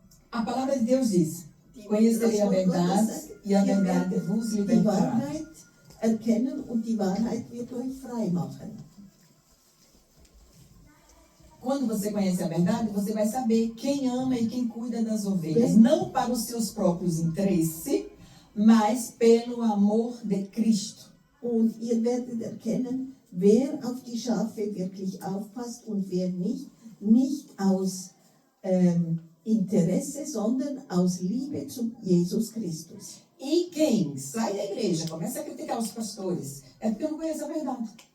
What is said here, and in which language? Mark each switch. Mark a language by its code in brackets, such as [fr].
[pt] A palavra de Deus diz, conhecerei a verdade e a verdade vos [de] Die [pt] libertará. [de] Wahrheit erkennen und die Wahrheit wird euch frei machen. [pt] Quando você conhece a verdade, você vai saber quem ama e quem cuida das ovelhas. Não para os seus próprios interesses, mas pelo amor de Cristo. [de] Und ihr werdet erkennen, wer auf die Schafe wirklich aufpasst und wer nicht aus Interesse, sondern aus Liebe zu Jesus Christus. [pt] E quem sai da igreja, começa a criticar os pastores, é porque não conhece a verdade.